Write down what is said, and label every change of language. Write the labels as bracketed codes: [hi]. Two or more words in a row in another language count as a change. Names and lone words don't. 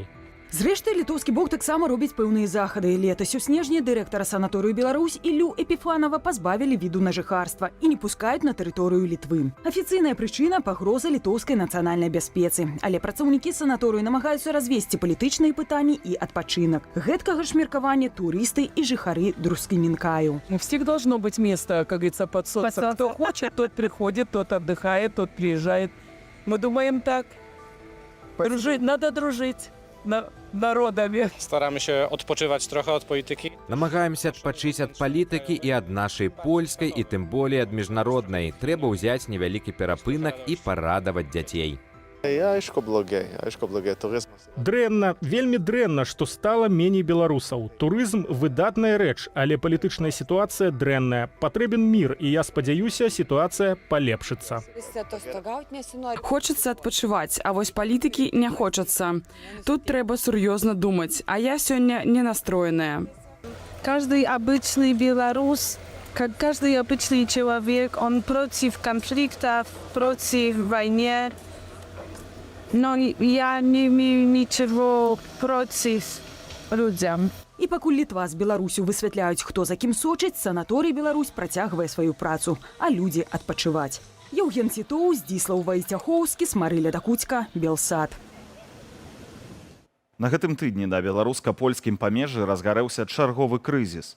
[be] Зрэшты, літоўскі бок таксама робіць пэўныя захады. Летась у снежні дырэктара санаторыю «Беларусь» Іллю Эпіфанава пазбавілі віду на жыхарства і не пускаюць на тэрыторыю Літвы. Афіцыйная прычына – пагроза літоўскай нацыянальнай бяспецы. Але працаўнікі санаторыю намагаюцца развесці палітычныя пытанні і адпачынак. Гэткага ж меркавання турысты і жыхары Друскімінкаю. [ru] У всех должно быть место, как говорится, подсоться. Кто хочет, тот приходит, тот отдыхает, тот приезжает. Мы думаем так. Дружить, надо дружить. Народами. [pl] Staramy się odpoczywać trochę od polityki. [be] Намагаемся адпачыць ад палітыкі і ад нашай польскай, і тым болей ад міжнароднай. Трэба ўзяць невялікі перапынак і парадаваць дзяцей. Дрэнна, вельмі дрэнна, што стала меней беларусаў. Турызм – выдатная рэч, але палітычная сітуацыя дрэнная. Патрэбен мір, і я спадзяюся, сітуацыя палепшыцца. [ru] Хочется отпочивать, а вось политики не хочется. Тут треба серьезно думать, а я сегодня не настроенная. Каждый обычный белорус, как каждый обычный человек, он против конфликтов, против войны. Но я не имею ничего против людям. [be] І пакуль Літва з Беларусю высвятляюць, хто за кім сочыць, санаторый «Беларусь» працягвае сваю працу, а людзі адпачываць. Еўген Цітоў, Здзіслаў Вайцяхоўскі, Смарыля Дакуцька, Белсад. На гэтым тыдні на беларуска-польскім памежжы разгарэўся чарговы крызіс.